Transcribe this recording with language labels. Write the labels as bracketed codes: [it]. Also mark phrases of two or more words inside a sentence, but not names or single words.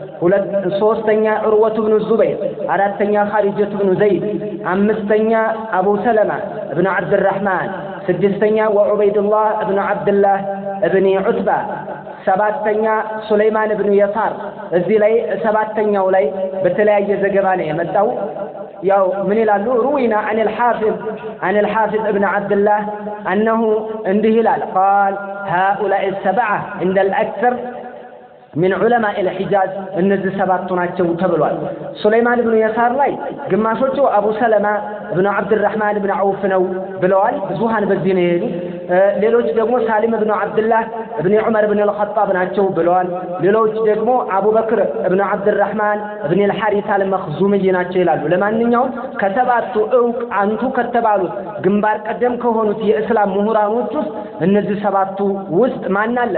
[am] ሶስተኛ ዑርወቱ ኢብኑ ዙበይር፣ አራተኛ ኻሪጀቱ ኢብኑ ዘይድ፣ አምስተኛ አቡ ሰለማ ኢብኑ አብድራህማን፣ ስድስተኛ ወዑበይዱላህ ኢብኑ አብድላህ ኢብኑ ዑትባ፣ ሰባተኛ ሱለይማን ኢብኑ የሳር። እዚህ ላይ ሰባተኛው ላይ በተለያየ ዘገባ ነው የመጣው። ያው ምን ይላሉ? [ar] ሩዊና عن الحافظ ابن عبد الله أنه [am] እንዲህ ይላል [ar] قال هؤلاء السبعة عند الأكثر من علماء الحجاز እነዚህ [am] ሰባቱ ናቸው ተብሏል። ሱለይማን ኢብኑ የሳር ላይ ግማሾቹ አቡ ሰለማ ኢብኑ አብድራህማን ኢብኑ ዐውፍ ነው ብለዋል። ብዙሃን በዚህ ነው የሄዱ። ሌሎች ደግሞ ሳሊም ኢብኑ አብዱላህ ኢብኑ ዑመር ኢብኑ አልኸጣብ ናቸው ብለዋል። ሌሎች ደግሞ አቡበክር ኢብኑ አብድራህማን ኢብኑ አልሐሪስ አልመኽዙሚ ናቸው ይላሉ። ለማንኛውም ከሰባቱ አንቱ ከተባሉት ግንባር ቀደም ከሆኑት የእስላም ምሁራኖች ውስጥ እነዚህ ሰባቱ ውስጥ ማን አለ?